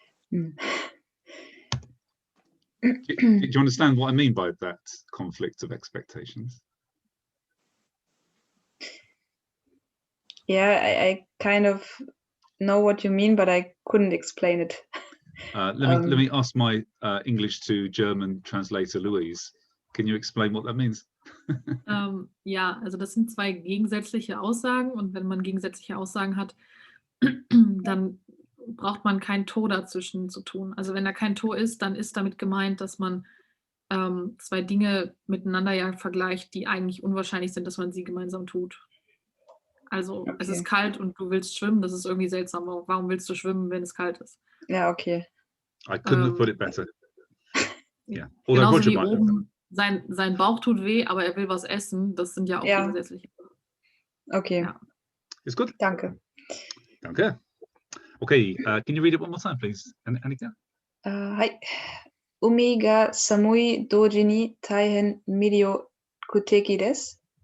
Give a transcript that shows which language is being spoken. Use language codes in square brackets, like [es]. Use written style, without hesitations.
[en] Do you understand what I mean by that conflict of expectations? Yeah, I kind of know what you mean, but I couldn't explain it. Let me ask my English to German translator Louise. Can you explain what that means? [de] Ja, also das sind zwei gegensätzliche Aussagen und wenn man gegensätzliche Aussagen hat, dann braucht man kein To dazwischen zu tun. Also wenn da kein To ist, dann ist damit gemeint, dass man zwei Dinge miteinander ja vergleicht, die eigentlich unwahrscheinlich sind, dass man sie gemeinsam tut. Also es ist kalt und du willst schwimmen, das ist irgendwie seltsam. Warum willst du schwimmen, wenn es kalt ist? Ja, okay. [en] I couldn't have put it better. Yeah. [de] Genauso wie oben, sein Bauch tut weh, aber er will was essen. Das sind ja auch gegensätzliche. Okay. Ja. [en] It's good. [de] Danke. Danke. [en] Okay, can you read it one more time, please, Annika? [ja] はい。海が寒い同時に大変魅力的です。